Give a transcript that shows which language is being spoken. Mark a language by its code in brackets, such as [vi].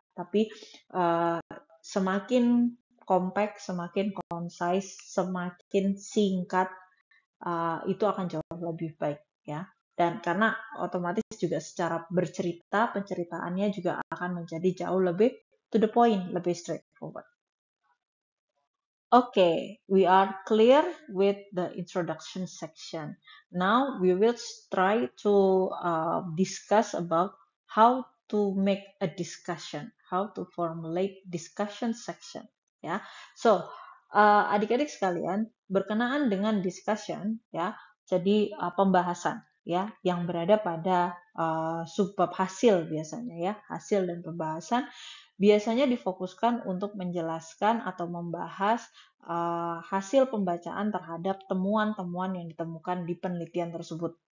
[id] Tapi semakin compact, semakin concise, semakin singkat itu akan jauh lebih baik ya. Dan karena otomatis juga secara bercerita, penceritaannya juga akan menjadi jauh lebih to the point, lebih straightforward. [en] Okay, we are clear with the introduction section. Now we will try to discuss about how to make a discussion, how to formulate discussion section. [id] Ya, so adik-adik sekalian berkenaan dengan discussion, ya, jadi pembahasan, ya, yang berada pada subbab hasil biasanya, ya, hasil dan pembahasan biasanya difokuskan untuk menjelaskan atau membahas hasil pembacaan terhadap temuan-temuan yang ditemukan di penelitian tersebut.